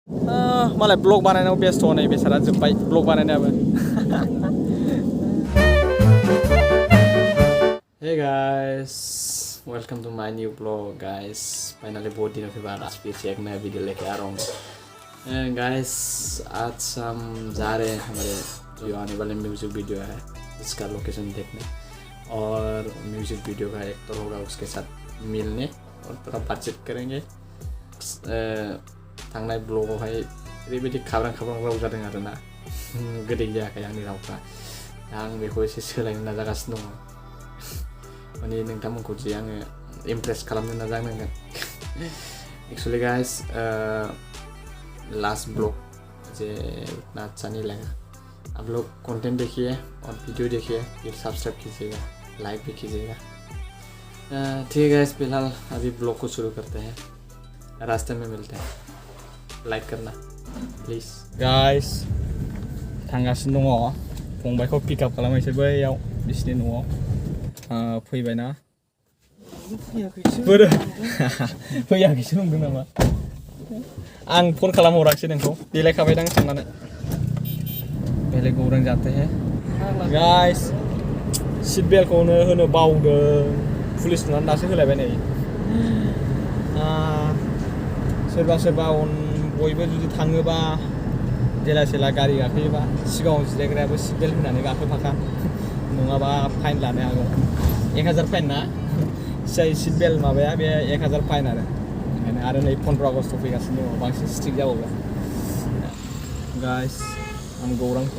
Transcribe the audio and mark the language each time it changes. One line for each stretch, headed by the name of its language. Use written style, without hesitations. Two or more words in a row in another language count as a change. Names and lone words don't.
Bodo: मालाय ब्लग बानायनायाव बेस्थ' नै बेसारा जोब्बाय ब्लग बानायनायाबो
English: Hey guys, welcome to my new vlog guys.
Hindi: Finally बहुत दिनों के बाद आज फिर से एक नया वीडियो लेके आ रहा हूँ guys. आज हम जा रहे हैं हमारे जो आने वाले
English: music video
Hindi: है इसका लोकेशन देखने और
English: music video
Hindi: का एक्टर होगा उसके साथ मिलने और थोड़ा बातचीत करेंगे
Bodo: थांनाय ब्लॉगआवहाय ओरैबायदि खाब्रां राव जादों आरोना गोदै जायाखै आंनि रावफ्रा दा आं बेखौ एसे सोलायनो नाजागासिनो दङ माने नोंथांमोनखौ जे आङो इमप्रेस खालामनो नाजानांगोन
English: actually guys last blog
Hindi: जे उतना अच्छा नहीं लगा आप लोग कंटेंट देखिए और वीडियो देखिए फिर सब्सक्राइब कीजिएगा लाइक भी कीजिएगा ठीक है गाइस फिलहाल अभी ब्लॉग को शुरू करते हैं रास्ते में मिलते हैं लाइक करना
English: please guys
Bodo: थांगासिनो दङ फंबायखौ पिकआप खालामैसै बैयाव बिसिनि न'आव फैबायना फैयाखैसो नंदों नामा आं फन खालामहराखिसै नोंखौ देलायखाबायदां साननानै पहले गौरां
Hindi: जाते हैं
Bodo: गाइस सीट बेल्टखौनो होनो बावदों पुलिस नुनानै दासो होलायबाय नै सोरबा बयबो जुदि थाङोबा जेला सेला गारि गाखोयोबा सिगाङाव जिरायग्रायाबो
English: seat belt
Bodo: होनानै गाखोफाखा नङाबा फाइन लानो हागौ 1000 फाइन ना जाय
English: seat belt
Bodo: माबाया बे 1000 फाइन आरो नै 15 आगस्ट फैगासिनो दङ बांसिन स्ट्रिक्ट जाबावगोन गाइस आं गौरां